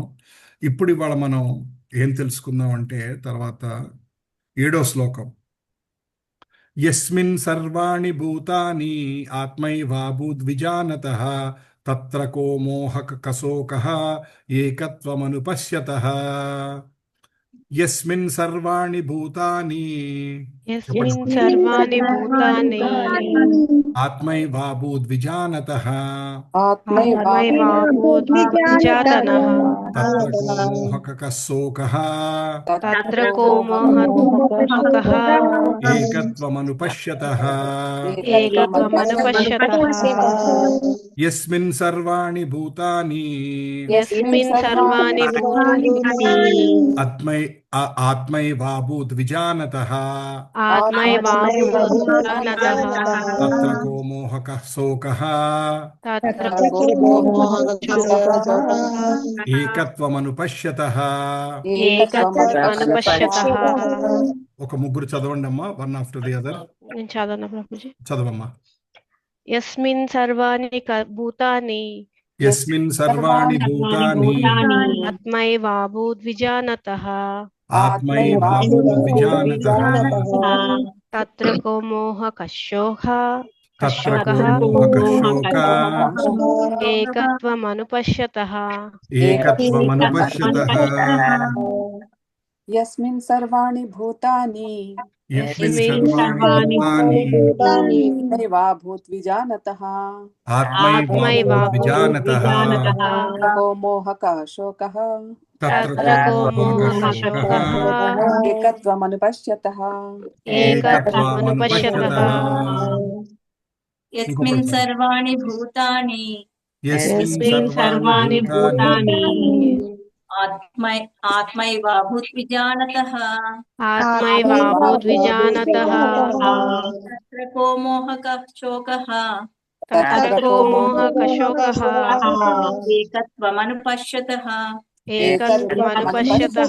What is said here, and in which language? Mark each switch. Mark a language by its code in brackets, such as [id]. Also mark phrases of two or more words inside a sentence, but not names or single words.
[te] ఇప్పుడు ఇవాళ మనం ఏం తెలుసుకుందాం అంటే తర్వాత 7వ శ్లోకం. [sa] యస్మిన్ సర్వాణి భూతాని ఆత్మైవాభూద్విజానతః తత్ర కో మోహక కశోకః ఏకత్వమనుపశ్యతః. యస్మిన్ సర్వాణి భూతాని యస్మిన్ సర్వాణి భూతాని ఆత్మైవాభూద్విజానతః ఆత్మైవాభూద్విజానతః తత్ర కో మోహక కశోకః తత్ర కో మోహకః ఏకత్వమనుపశ్యతః. ఏకత్వమనుపశ్యతః. యస్మిన్ సర్వాణి భూతాని యస్మిన్ సర్వాణి భూతాని ఆత్మైవాభూద్విజానతః ఆత్మైవాభూద్విజానతః తత్ర కో మోహకః శోకః తత్ర కో మోహకః ఏకత్వమనుపశ్యతః. ఏకత్వమనుపశ్యతః. [te] ఒక ముగ్గురు చదవండి అమ్మా, [en] one after the other. [te] నేను చదవనా ప్రభుజీ? చదవమ్మా. [sa] యస్మిన్ సర్వాణి భూతాని యస్మిన్ సర్వాణి భూతాని ఆత్మైవాభూద్విజానతః ఆత్మైవాభూద్విజానతః తత్ర కో మోహకః తత్ర కో మోహకః శోకః ఏకత్వమనుపశ్యతః. ఏకత్వమనుపశ్యతః. యస్మిన్ సర్వాణి భూతాని యస్మిన్ సర్వాణి భూతాని ఆత్మైవాభూద్విజానతః ఆత్మైవాభూద్విజానతః తత్ర కో మోహకః శోకః తత్ర కో మోహకః శోకః ఏకత్వమనుపశ్యతః. ఏకత్వమనుపశ్యతః. యస్మిన్ సర్వాణి భూతాని యస్మిన్ సర్వాణి భూతాని ఆత్మైవాభూద్విజానతః ఆత్మైవాభూద్విజానతః తత్ర కో మోహకః శోకః తత్ర కో మోహకః శోకః ఏకత్వమనుపశ్యతః. ఏకత్వమనుపశ్యతః.